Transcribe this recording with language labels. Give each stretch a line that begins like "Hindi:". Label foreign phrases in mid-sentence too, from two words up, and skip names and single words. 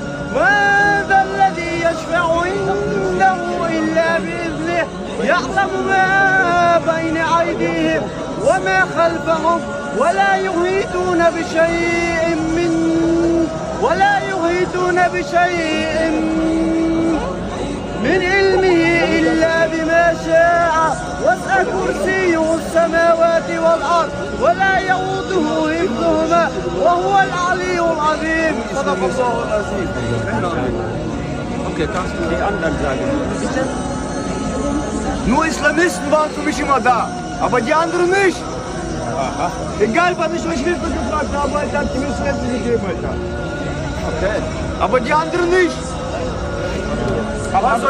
Arabic: من ذا الذي يشفع عنده إلا بإذنه يعلم ما بين أيديهم وما خلفهم ولا يحيطون بشيء من علمه إلا بما شاء وسع كرسيه السماوات والأرض ولا يؤوده حفظهما وهو العلي العظيم. صدق الله العظيم.
German: Die anderen sagen. Nur Islamisten waren für mich immer da, aber die anderen nicht. Aha. Egal, was ich euch Hilfe gefragt habe, Alter, hat die mir Hilfe gegeben, Alter. Okay. Aber die anderen nicht. Was soll ich machen?